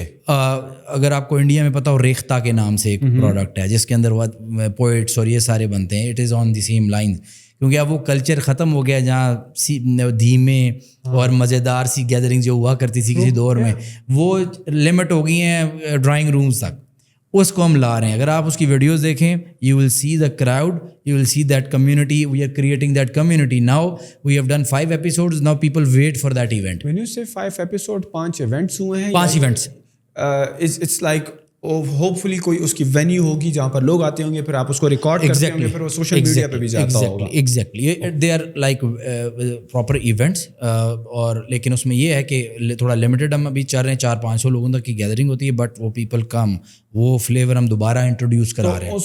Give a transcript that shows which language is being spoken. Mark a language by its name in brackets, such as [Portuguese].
[Urdu] اگر آپ کو انڈیا میں پتہ ہو, ریختہ کے نام سے ایک پروڈکٹ ہے جس کے اندر پوئٹس اور یہ سارے بنتے ہیں. [English] it is on the same line, [Urdu] کیونکہ اب وہ کلچر ختم ہو گیا جہاں دھیمے اور مزیدار سی گیدرنگ جو ہوا کرتی تھی کسی دور میں, وہ لمٹ ہو گئی ہیں ڈرائنگ رومز تک. اس کو ہم لا رہے ہیں. اگر آپ اس کی ویڈیوز دیکھیں, [English] You will see the crowd, you will see that community. We are creating that community. Now we have done 5 episodes. Now people wait for that event. When you say 5 episodes, [Urdu] 5 events ہوئے ہیں. [English] 5 events. It's like [Urdu] hope فلی کوئی اس کی venue ہوگی جہاں پر لوگ آتے ہوں گے, پھر آپ اس کو ریکارڈ کرتے ہوں گے, پھر وہ سوشل میڈیا پہ بھی جاتا ہوگا. [English] exactly they are like proper events, [Urdu] اور لیکن اس میں یہ ہے کہ تھوڑا لمیٹیڈ ہم ابھی چل رہے ہیں, 400-500 لوگوں تک کی گیدرنگ ہوتی ہے, بٹ وہ پیپل کم, وہ فلیور ہم دوبارہ انٹروڈیوس کرا رہے ہیں.